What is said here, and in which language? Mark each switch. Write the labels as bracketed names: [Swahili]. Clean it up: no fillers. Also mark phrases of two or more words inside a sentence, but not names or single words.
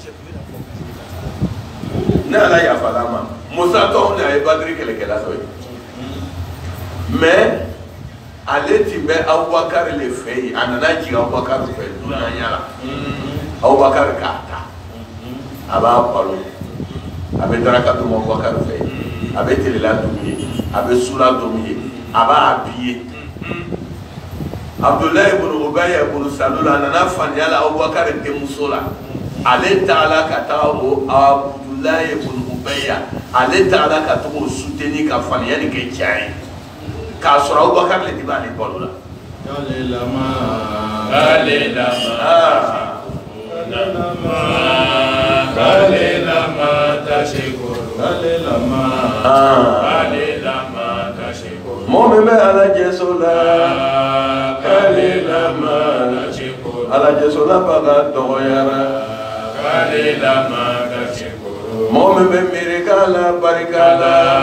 [Bambara] ne Ala yafala ma Musa tɔw ni a ye Badri kɛlɛkɛla dɔ ye mais ale tun bɛ Abubakar le fɛ yen a nana jigin Abubakar fɛ dunanya la Abubakar k'a ta a b'a balo a bɛ daraka dun Abubakar fɛ yen a bɛ telela dun ye a bɛ sula dun ye a b'a habillé Abdoulaye ibn Ubay ibn Salul a nana faniya la Abubakar denmuso la ale taala ka taga o Abdoulaye ibn Ubay ale taala ka taga o soutenir ka faniya ni kɛ cɛ ye k'a sɔrɔ Abubakar le de b'ale balo la mɔgɔ min bɛ Alajɛso la Alajɛso la baga dɔgɔyara mɔgɔ min bɛ miiri k'Ala barika la